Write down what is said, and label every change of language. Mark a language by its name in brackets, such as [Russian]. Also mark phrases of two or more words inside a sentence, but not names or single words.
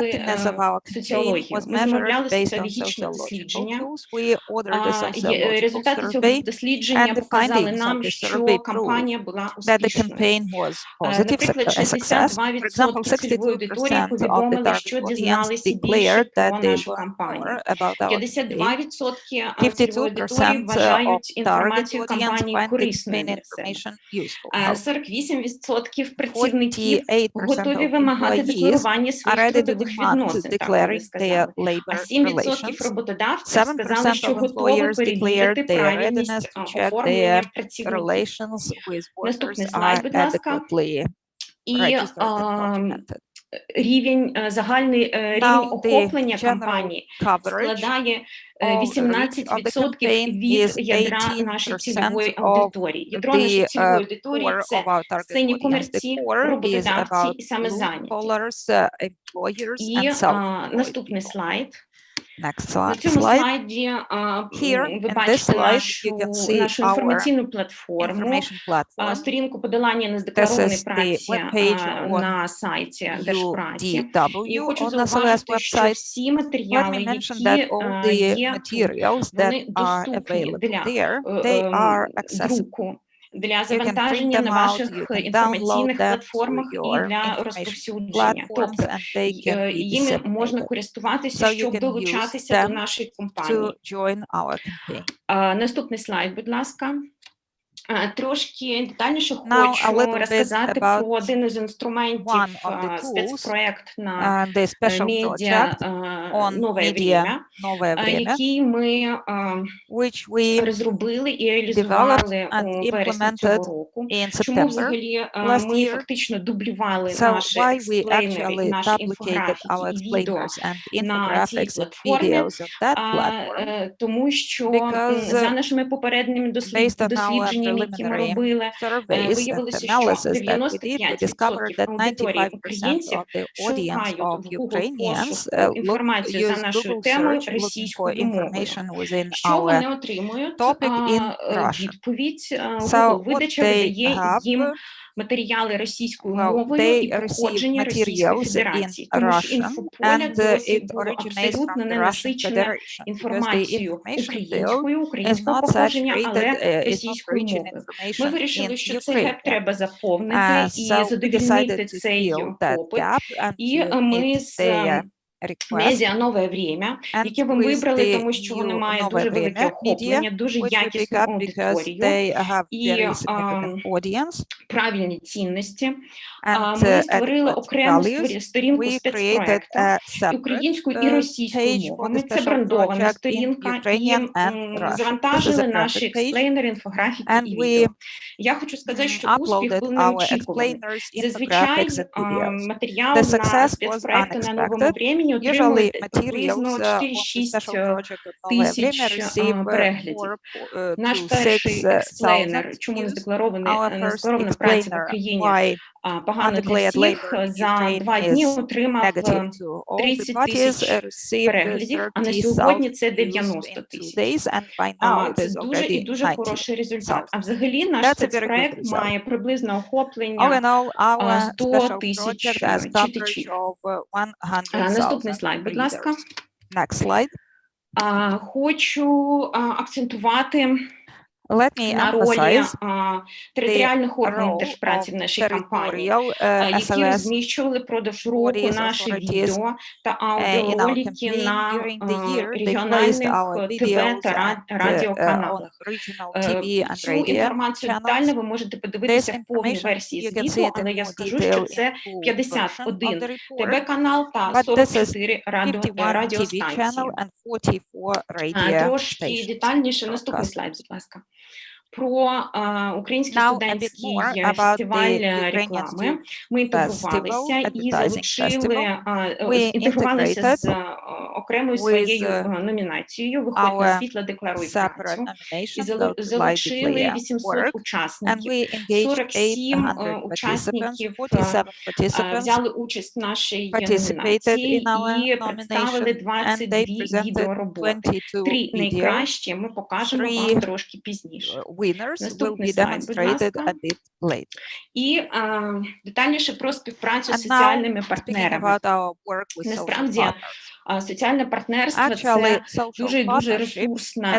[English] effectiveness of our campaign [Ukrainian] соціологію. [English] was [Ukrainian] Ми [English] measured [Ukrainian] замовляли [English] based on [Ukrainian] соціологічне [English] sociological [Ukrainian] дослідження. [English] tools. We ordered a sociological [Ukrainian] Результати цього [English] survey, [Ukrainian] дослідження [English] and the [Ukrainian] показали [English] findings of [Ukrainian] нам, [English] the [Ukrainian] що [English] survey proved [Ukrainian] кампанія була [English] that the [Ukrainian] успішною. [English] campaign was positive, [Ukrainian] Наприклад, [English] a success. For example, [Ukrainian] 62% цільової аудиторії [English] 62% of the [Ukrainian] повідомили, [English] target [Ukrainian] що [English] audience [Ukrainian] дізналися більше [English] declared that [Ukrainian] про [English] they [Ukrainian] нашу [English] learned [Ukrainian] кампанію. [English] more about our campaign. [Ukrainian] 52% цільової аудиторії [English] 52% of [Ukrainian] вважають [English] target [Ukrainian] інформацію [English] audience [Ukrainian] кампанії [English] find the [Ukrainian] корисною [English] campaign [Ukrainian] для себе. [English] information useful. [Ukrainian] 48% працівників [English] 48% [Ukrainian] готові [English] of [Ukrainian] вимагати [English] employees [Ukrainian] декларування [English] are [Ukrainian] своїх [English] ready to [Ukrainian] трудових [English] demand [Ukrainian] відносин, так вони [English] declaring their [Ukrainian] сказали. А [English] labor [Ukrainian] 7% [English] relations. [Ukrainian] роботодавців [English] 7% [Ukrainian] сказали, що [English] of [Ukrainian] готові [English] employers [Ukrainian] перевірити [English] declared their readiness [Ukrainian] правильність [English] to check [Ukrainian] оформлення [English] their [Ukrainian] працівників. [English] relations with workers [Ukrainian] Наступний [English] are [Ukrainian] слайд, будь ласка. [English] adequately [Ukrainian] І [English] registered and documented. [Ukrainian] загальний рівень [English] Now, the [Ukrainian] охоплення [English] general [Ukrainian] кампанії [English] coverage [Ukrainian] складає [English] of reach of the [Ukrainian] 18% [English] campaign [Ukrainian] від [English] is [Ukrainian] ядра нашої [English] 18% [Ukrainian] цільової [English] of [Ukrainian] аудиторії. Ядро нашої [English] the [Ukrainian] цільової аудиторії [English] core [Ukrainian] – це [English] of our target [Ukrainian] сині [English] audience. The [Ukrainian] комірці, [English] core is [Ukrainian] роботодавці [English] about [Ukrainian] і самозайняті. [English] blue collars, employers [Ukrainian] І [English] and self-employed [Ukrainian] наступний [English] people. [Ukrainian] слайд. [English] Next [Ukrainian] На [English] slide. [Ukrainian] цьому слайді [English] Here, [Ukrainian] ви [English] in this [Ukrainian] бачите [English] slide, you can see [Ukrainian] нашу [English] our [Ukrainian] інформаційну платформу, [English] information platform. [Ukrainian] сторінку подолання [English] This [Ukrainian] нездекларованої [English] is the [Ukrainian] праці [English] webpage on [Ukrainian] на сайті Держпраці. І [English] UDW [Ukrainian] хочу [English] on SLS [Ukrainian] зауважити, що [English] website. [Ukrainian] всі [English] Let [Ukrainian] матеріали, [English] me mention that [Ukrainian] які [English] all the [Ukrainian] є тут, [English] materials that [Ukrainian] вони [English] are [Ukrainian] доступні [English] available [Ukrainian] для [English] there, they are accessible. [Ukrainian] друку, для [English] You can print [Ukrainian] завантаження [English] them [Ukrainian] на [English] out, [Ukrainian] ваших [English] you can [Ukrainian] інформаційних [English] download them to [Ukrainian] платформах і [English] your [Ukrainian] для [English] information [Ukrainian] розповсюдження. [English] platforms, [Ukrainian] Тобто [English] and they can be [Ukrainian] їми можна [English] disseminated. [Ukrainian] користуватися, [English] So you [Ukrainian] щоб [English] can use [Ukrainian] долучатися до [English] them [Ukrainian] нашої [English] to [Ukrainian] кампанії. [English] join our campaign. [Ukrainian] Наступний слайд, будь ласка. Трошки детальніше [English] Now, a [Ukrainian] хочу [English] little bit [Ukrainian] розказати [English] about [Ukrainian] про один із інструментів [English] one of the tools, [Ukrainian] спецпроект на [English] the special [Ukrainian] медіа [English] project on [Ukrainian] «Нове [English] media [Ukrainian] время», [English] «Нове время», [Ukrainian] який ми [English] which we [Ukrainian] розробили і [English] developed [Ukrainian] реалізували [English] and [Ukrainian] у вересні цього [English] implemented [Ukrainian] року. [English] in [Ukrainian] Чому [English] September [Ukrainian] взагалі [English] last [Ukrainian] ми [English] year. [Ukrainian] фактично дублювали [English] So [Ukrainian] наші [English] why we [Ukrainian] експлейнери, [English] actually [Ukrainian] наші [English] duplicated [Ukrainian] інфографіки [English] our [Ukrainian] і відео [English] explainers and [Ukrainian] на цій [English] infographics and [Ukrainian] платформі, [English] videos on that platform, [Ukrainian] тому що [English] because [Ukrainian] за нашими попередніми [English] based on our [Ukrainian] дослідженнями, які ми [English] preliminary [Ukrainian] робили, [English] surveys and [Ukrainian] виявилося, що [English] analysis that we did, we [Ukrainian] 95% [English] discovered that 95% [Ukrainian] аудиторії українців [English] of the audience [Ukrainian] шукають [English] of [Ukrainian] в Google [English] Ukrainians [Ukrainian] пошуку інформацію за [English] use [Ukrainian] нашою [English] Google [Ukrainian] темою [English] search looking for [Ukrainian] російською мовою. [English] information within [Ukrainian] Що [English] our [Ukrainian] вони отримують? [English] topic in Russian. [Ukrainian] Відповідь [English] So [Ukrainian] Google [English] what [Ukrainian] видача [English] they [Ukrainian] видає [English] have [Ukrainian] їм матеріали російською [English] Well, [Ukrainian] мовою [English] they [Ukrainian] і [English] receive [Ukrainian] походження Російської [English] materials in [Ukrainian] Федерації, тому що [English] Russian, [Ukrainian] інфополе [English] and [Ukrainian] досі [English] it [Ukrainian] було [English] originates from [Ukrainian] абсолютно [English] the Russian [Ukrainian] ненасичене [English] Federation, because the [Ukrainian] інформацією [English] information field is [Ukrainian] українського [English] not [Ukrainian] походження, [English] saturated, [Ukrainian] але [English] is not [Ukrainian] російською [English] rich in [Ukrainian] мовою. Ми [English] information in [Ukrainian] вирішили, що цей [English] Ukrainian. [Ukrainian] геп треба заповнити і [English] So we decided [Ukrainian] задовільнити [English] to [Ukrainian] цей [English] fill that [Ukrainian] попит. [English] gap and [Ukrainian] І [English] to [Ukrainian] ми [English] meet [Ukrainian] з [English] their request. [Ukrainian] медіа «Нове Время», [English] And [Ukrainian] яке ви [English] with [Ukrainian] вибрали, [English] the [Ukrainian] тому що воно [English] new [Ukrainian] має [English] Нове [Ukrainian] дуже велике [English] Время media, [Ukrainian] охоплення, дуже [English] which we pick [Ukrainian] якісну [English] up because [Ukrainian] аудиторію [English] they have [Ukrainian] і [English] very significant audience [Ukrainian] правильні цінності. [English] and [Ukrainian] Ми створили [English] adequate [Ukrainian] окрему [English] values. [Ukrainian] сторінку [English] We created [Ukrainian] спецпроекту [English] a [Ukrainian] і [English] separate [Ukrainian] українською і російською [English] page for [Ukrainian] мовами. [English] the [Ukrainian] Це [English] special [Ukrainian] брендована [English] project in [Ukrainian] сторінка, і [English] Ukrainian and Russian. This is [Ukrainian] завантажили [English] a [Ukrainian] наші [English] branded page, [Ukrainian] експлейнери, інфографіки [English] and [Ukrainian] і [English] we [Ukrainian] відео. Я хочу сказати, що успіх [English] uploaded [Ukrainian] був [English] our [Ukrainian] неочікуваний. [English] explainers, [Ukrainian] Зазвичай [English] infographics and videos. [Ukrainian] матеріал [English] The [Ukrainian] на [English] success was [Ukrainian] спецпроекти на Новому [English] unexpected. [Ukrainian] Времені [English] Usually [Ukrainian] отримує [English] materials [Ukrainian] приблизно [English] on the special [Ukrainian] 4-6 [English] project of Нове Время [Ukrainian] тисяч [English] receive [Ukrainian] переглядів. [English] 4 [Ukrainian] Наш [English] to [Ukrainian] перший [English] 6,000 [Ukrainian] експлейнер, чому не [English] views. [Ukrainian] задекларований, [English] Our first [Ukrainian] незадекларована праця в [English] explainer, [Ukrainian] Україні [English] why [Ukrainian] погано для [English] undeclared [Ukrainian] всіх, [English] labor in [Ukrainian] за [English] Ukraine [Ukrainian] 2 дні [English] is [Ukrainian] отримав [English] negative to all the [Ukrainian] 30 [English] parties, [Ukrainian] тисяч [English] received [Ukrainian] переглядів, а на [English] 30,000 [Ukrainian] сьогодні це [English] views [Ukrainian] 90 [English] in 2 [Ukrainian] тисяч. [English] days, and by now it [Ukrainian] Це [English] is [Ukrainian] дуже і [English] already [Ukrainian] дуже [English] 90,000. [Ukrainian] хороший результат. А взагалі наш [English] That's a very good [Ukrainian] спецпроект [English] result. [Ukrainian] має приблизне [English] All [Ukrainian] охоплення [English] in all, our [Ukrainian] 100 [English] special [Ukrainian] тисяч [English] project has coverage [Ukrainian] читачів. [English] of [Ukrainian] Наступний [English] 100,000 [Ukrainian] слайд, будь ласка. [English] readers. Next slide. [Ukrainian] Хочу акцентувати [English] Let me [Ukrainian] на ролі [English] emphasize [Ukrainian] територіальних органів [English] role [Ukrainian] держпраці в [English] of [Ukrainian] нашій кампанії, [English] territorial [Ukrainian] які [English] SLS [Ukrainian] розміщували впродовж року [English] bodies, [Ukrainian] наші [English] authorities [Ukrainian] відео та [English] in our [Ukrainian] аудіоролики [English] campaign [Ukrainian] на [English] during the year. They placed [Ukrainian] регіональних [English] our [Ukrainian] ТВ [English] videos [Ukrainian] та [English] and on [Ukrainian] радіоканалах. [English] regional TV and [Ukrainian] Цю [English] radio [Ukrainian] інформацію детально [English] channels. [Ukrainian] ви можете подивитися [English] This [Ukrainian] в повній [English] information [Ukrainian] версії [English] you can see [Ukrainian] звіту, [English] it in [Ukrainian] але я [English] more [Ukrainian] скажу, [English] detail [Ukrainian] що [English] in [Ukrainian] це [English] full version of [Ukrainian] 51 [English] the report, [Ukrainian] ТВ-канал та [English] but this is [Ukrainian] 44 [English] 51 TV [Ukrainian] радіостанції. [English] channel and 44 radio [Ukrainian] Трошки [English] stations. [Ukrainian] детальніше наступний [English] broadcast. [Ukrainian] слайд, будь ласка. Про український [English] Now a bit [Ukrainian] студентський [English] more about [Ukrainian] фестиваль [English] the Ukrainian [Ukrainian] реклами. Ми інтегрувалися [English] Festival, [Ukrainian] і [English] Advertising [Ukrainian] залучили, [English] We [Ukrainian] інтегрувалися [English] integrated [Ukrainian] з окремою [English] with [Ukrainian] своєю номінацією «Виходь на [English] our [Ukrainian] світло, декларуй [English] separate [Ukrainian] працю». І [English] nomination, Go to Light [Ukrainian] залучили [English] Declare [Ukrainian] 800 [English] Work, and [Ukrainian] учасників. [English] we engaged [Ukrainian] 47 [English] 800 participants. [Ukrainian] учасників [English] 47 participants [Ukrainian] взяли участь в нашій [English] participated [Ukrainian] номінації [English] in our [Ukrainian] і представили [English] nomination, and they [Ukrainian] 22 [English] presented [Ukrainian] відеороботи. [English] 22 [Ukrainian] 3 [English] videos. [Ukrainian] найкращі ми покажемо [English] Three [Ukrainian] вам трошки пізніше. [English] Winners will [Ukrainian] Наступний [English] be [Ukrainian] слайд, будь [English] demonstrated [Ukrainian] ласка. [English] a bit later. [Ukrainian] І детальніше про співпрацю з [English] And now, [Ukrainian] соціальними [English] speaking [Ukrainian] партнерами. [English] about our work with social [Ukrainian] Насправді, [English] partners. [Ukrainian] соціальне партнерство [English] Actually, [Ukrainian] це [English] social [Ukrainian] дуже і дуже [English] partnership, [Ukrainian] ресурсна